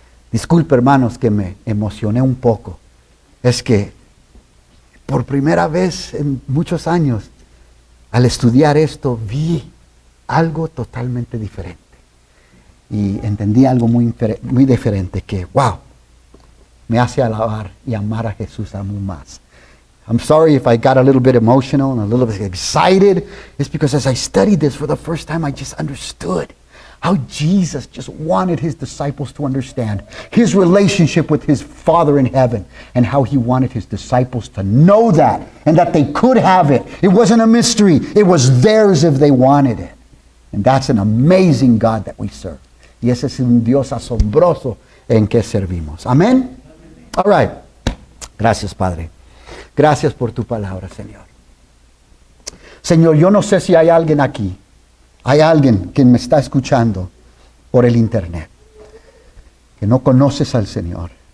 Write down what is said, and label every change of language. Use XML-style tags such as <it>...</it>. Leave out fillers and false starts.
<es>Disculpe, hermanos, que me emocioné un poco. Es que por primera vez en muchos años, al estudiar esto, vi algo totalmente diferente. Y entendí algo muy diferente que, wow, me hace alabar y amar a Jesús aún más.</es> <en>I'm sorry if I got a little bit emotional and a little bit excited. It's because as I studied this for the first time, I just understood how Jesus just wanted his disciples to understand his relationship with his Father in heaven, and how he wanted his disciples to know that, and that they could have it. It wasn't a mystery. It was theirs if they wanted it. And that's an amazing God that we serve.</en> <es>Y ese es un Dios asombroso en que servimos. Amén.</es> <en>All right.</en> <es>Gracias, Padre. Gracias por tu palabra, Señor. Señor, yo no sé si hay alguien aquí. Hay alguien que me está escuchando por el internet, que no conoces al Señor.</es>